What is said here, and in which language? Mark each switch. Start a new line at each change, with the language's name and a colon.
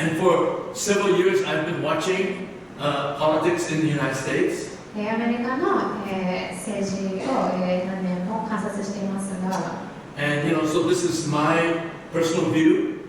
English: And for several years, I've been watching politics in the United States.
Japanese: アメリカの政治を何年も観察していますが、
English: And so this is my personal view.